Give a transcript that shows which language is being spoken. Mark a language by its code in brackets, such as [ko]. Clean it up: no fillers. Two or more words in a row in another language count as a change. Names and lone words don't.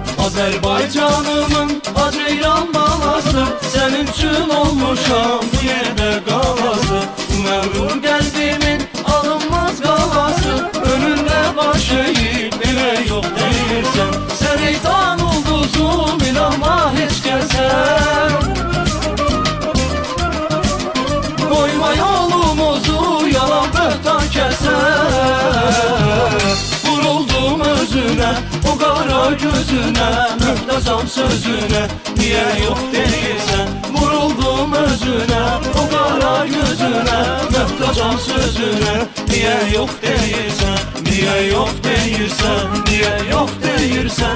[az] Azerbaycanımın Aceyran balası, [tr] senin için [az] olmuşam bu yerde qalası. Məğrur qəlbimin alınmaz qalası, önünde baş eğip elə yox deyirsən. Sən eytan ulduzum, inanma heç kəsə, koyma yolumuzu yalan böhtan kəsə. Vuruldum özüne, o qara gözüne, möhtacam sözüne, niye yok deyirsən? Vuruldum özüne, o qara gözüne, möhtacam sözüne, niye yok deyirsən? Niye yok deyirsən? Niye yok deyirsən?